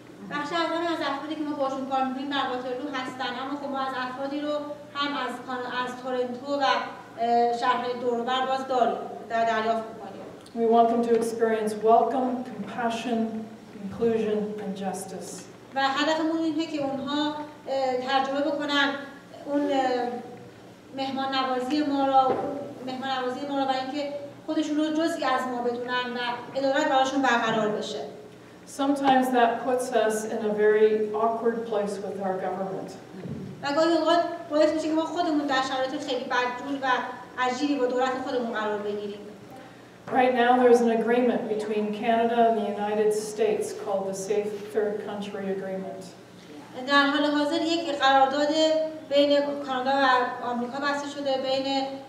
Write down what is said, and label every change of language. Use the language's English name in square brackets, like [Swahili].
[Persian] بخش اول از افرادی که ما باشون کار می‌کنیم در واترلو هستن، اما خب ما از افرادی رو هم از تورنتو و شهرهای دور و بر باز داریم دریافت می‌کنیم. [English] We want them to experience welcome, compassion, inclusion and justice. [Persian] و هدفمون اینه که اونها ترجمه بکنن اون مهمان نوازی ما رو و اینکه خودشون رو جزئی از ما بدونن و عدالت براشون برقرار بشه. [English] Sometimes that puts us in a very awkward place with our government. [Persian] و گاهی اوقات باعث میشه که ما خودمون در شرایط خیلی بدجور و عجیبی با دولت خودمون قرار بگیریم. [English] Right now there's an agreement between Canada and the United States called the Safe Third Country Agreement. [Persian] در حال حاضر یک قرارداد بین کانادا و آمریکا بسته شده بین